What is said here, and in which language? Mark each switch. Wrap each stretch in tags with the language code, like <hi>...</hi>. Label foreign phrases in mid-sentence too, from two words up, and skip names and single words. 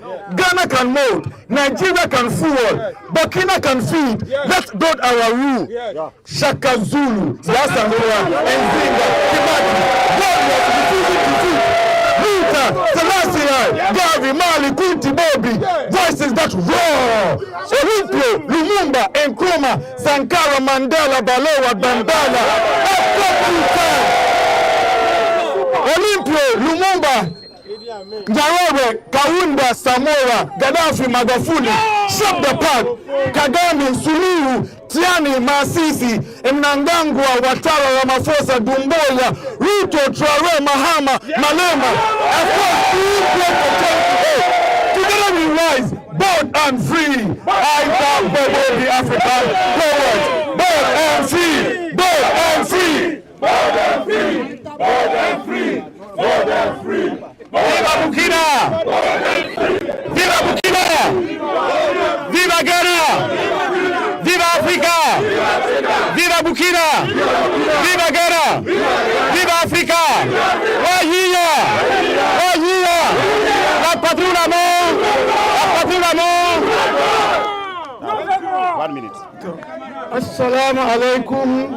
<en>Ghana can mold, Nigeria can fuel, Burkina can feed. Let's build our rule. Shaka Zulu, Yasanua, and Zinga, Kimati, God was refusing to feed. Selassie, Gavi, Mali, Kunti, Bobi, voices that roar. Olympio, Lumumba, Nkrumah, Sankara, Mandela, Balewa, Bandala. Olympio, Lumumba, Nyarere, Kaunda, Samora, Gaddafi, Magafuli, shape the path. Kagame, Suluhu, Tiani, Masisi, Mnangagwa, Ouattara, Ramaphosa, Doumbouya, Ruto, Traoré, Mahama, Malema. Together we rise, bold and free. I am Bobo, the African poet. Bold and free, bold and free, bold and free, bold and free, bold and free. Viva Burkina! Viva Burkina! Viva Ghana! Viva Africa! Viva Burkina! Viva Ghana! Viva Africa! Wahia! Wahia!</en> <fr>La patrie l'amour! La patrie l'amour!</fr> <en>1 minute.</en> <ar>السلام عليكم.</ar>